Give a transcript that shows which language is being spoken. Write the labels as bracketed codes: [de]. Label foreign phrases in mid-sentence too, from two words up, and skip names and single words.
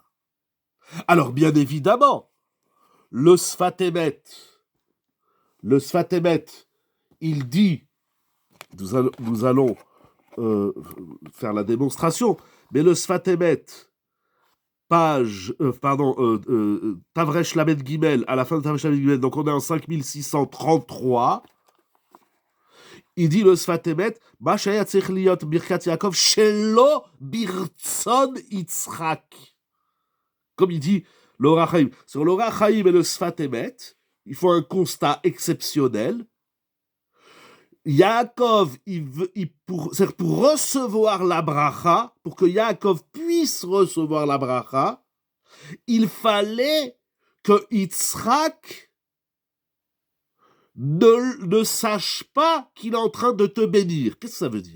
[fr] Alors bien évidemment, le Sfat Emet, il dit, nous allons faire la démonstration, mais le Sfat Emet, [he] תר למ"ד גימ"ל, [fr] à la fin de [he] תר למ"ד גימ"ל, [fr] donc on est en 5633, il dit le Sfat Emet, [he] מה שהיה צריך להיות ברכת יעקב שלא ברצון יצחק. [fr] Comme il dit l'Or HaChaim. Sur l'Or HaChaim et le Sfat Emet, il faut un constat exceptionnel. Yaakov, pour recevoir la bracha, pour que Yaakov puisse recevoir la bracha, il fallait que Yitzhak ne sache pas qu'il est en train de te bénir. Qu'est-ce que ça veut dire?